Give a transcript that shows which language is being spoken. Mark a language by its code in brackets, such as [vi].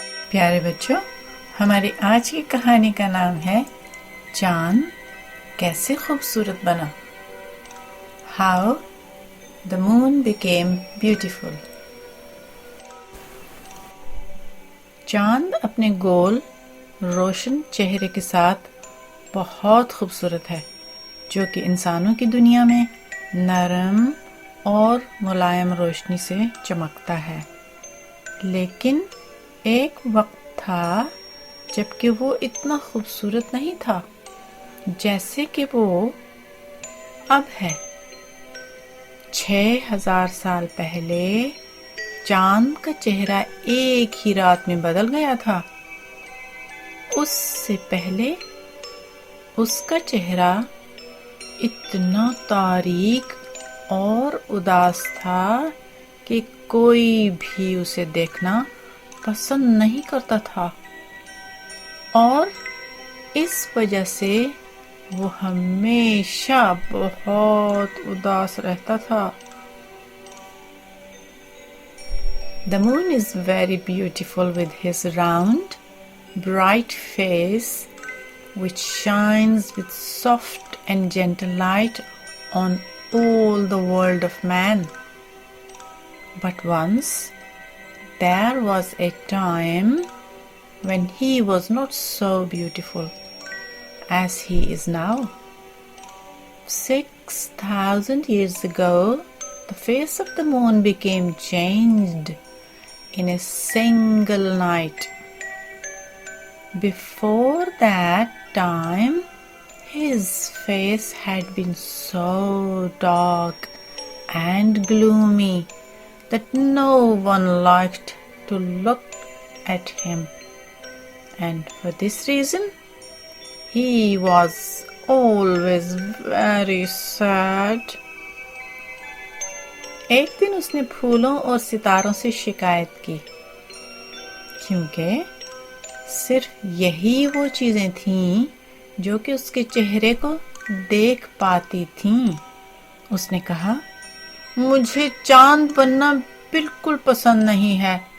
[ur] پیارے بچوں، ہماری آج کی کہانی کا نام ہے چاند کیسے خوبصورت بنا. [en] How the moon became beautiful. [ur] چاند اپنے گول روشن چہرے کے ساتھ بہت خوبصورت ہے، جو کہ انسانوں کی دنیا میں نرم اور ملائم روشنی سے چمکتا ہے. لیکن ایک وقت تھا جب کہ وہ اتنا خوبصورت نہیں تھا جیسے کہ وہ اب ہے. 6000 سال پہلے چاند کا چہرہ ایک ہی رات میں بدل گیا تھا. اس سے پہلے اس کا چہرہ اتنا تاریک اور اداس تھا کہ کوئی بھی اسے دیکھنا پسند نہیں کرتا تھا، اور اس وجہ سے وہ ہمیشہ بہت اداس رہتا تھا. [en] The moon is very beautiful with his round, bright face, which shines with soft and gentle light on all the world of man. But once there was a time when he was not so beautiful as he is now. 6000 years ago, the face of the moon became changed in a single night. Before that time, his face had been so dark and gloomy that no one liked to look at him, and for this reason he was always very sad. [ur] ایک دن اس نے پھولوں اور ستاروں سے شکایت کی، کیونکہ صرف یہی وہ چیزیں تھیں جو کہ اس کے چہرے کو دیکھ پاتی تھیں. اس نے کہا، مجھے چاند بننا بالکل پسند نہیں ہے.